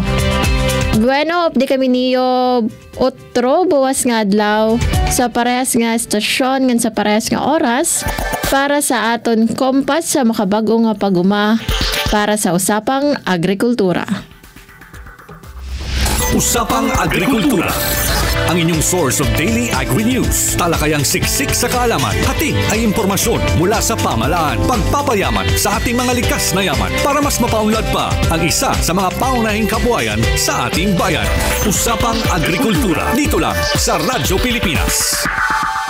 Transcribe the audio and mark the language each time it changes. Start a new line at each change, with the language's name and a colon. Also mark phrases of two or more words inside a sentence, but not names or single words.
Waray: Bueno, updi kami niyo otro buwas nga adlaw sa parehas nga estasyon ngan sa parehas nga oras para sa aton kompas sa makabag-o nga paguma para sa Usapang Agrikultura.
Filipino: Usapang Agrikultura, ang inyong
English: source of daily agri-news.
Filipino: Talakayang siksik sa kaalaman, hatid ay impormasyon mula sa pamahalaan, pagpapayaman sa ating mga likas na yaman para mas mapaunlad pa ang isa sa mga paunahing kabuhayan sa ating bayan. Usapang Agrikultura, dito lang sa Radyo Pilipinas.